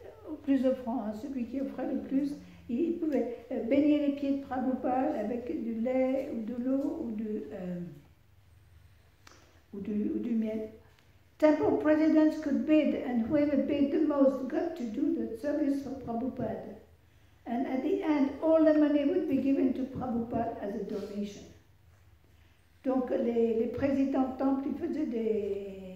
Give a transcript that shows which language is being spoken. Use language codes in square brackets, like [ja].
[fr] Au plus offrant, celui qui offrait le plus, il pouvait baigner les pieds de Prabhupada avec du lait ou de l'eau ou du miel. [en] Temple presidents could bid, and whoever bid the most got to do the service for Prabhupada. And at the end, all the money would be given to Prabhupada as a donation. [fr] Donc les présidents de temple, ils faisaient des...